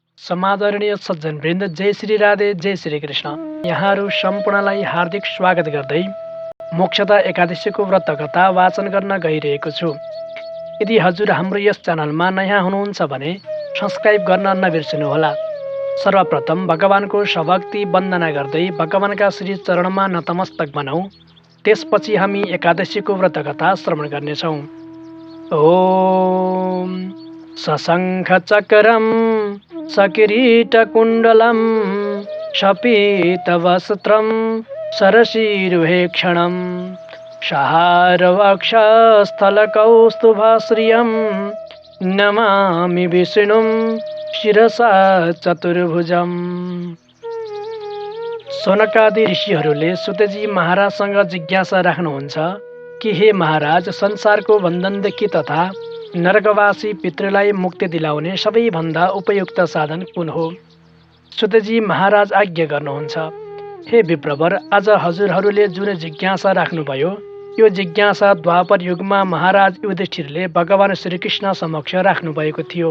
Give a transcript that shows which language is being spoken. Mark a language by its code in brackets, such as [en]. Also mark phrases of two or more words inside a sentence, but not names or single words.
[ne] समादरणीय सज्जनवृन्द, जय श्री राधे, जय श्री कृष्ण। यहाँहरू सम्पूर्णलाई हार्दिक स्वागत गर्दै मोक्षदा एकादशीको व्रत कथा वाचन गर्न गइरहेको छु। यदि हजुर हाम्रो यस च्यानलमा नयाँ हुनुहुन्छ भने सब्स्क्राइब गर्न नबिर्सनुहोला। सर्वप्रथम भगवानको सभक्ति वन्दना गर्दै भगवानका श्री चरणमा नतमस्तक बनाऊ। त्यसपछि हामी एकादशीको व्रत कथा श्रवण गर्नेछौँ। [sa] ओम सशङ्खचक्रं सकिरीटकुण्डलं शपीतवस्त्रं सरसीरुहेक्षणं सहारवक्षस्थलकौस्तुभश्रियं नमामि विष्णुं शिरसा चतुर्भुजम्। [ne] सनकादि ऋषिहरूले सुतजी महाराजसँग जिज्ञासा राख्नुहुन्छ कि हे महाराज, संसारको बन्धनदेखि तथा नरकवासी पितृलाई मुक्ति दिलाउने सबैभन्दा उपयुक्त साधन कुन हो? सुतजी महाराज आज्ञा गर्नुहुन्छ। हे विप्रवर, आज हजुरहरूले जुन जिज्ञासा राख्नुभयो यो जिज्ञासा द्वापर युगमा महाराज युधिष्ठिरले भगवान श्रीकृष्ण समक्ष राख्नुभएको थियो।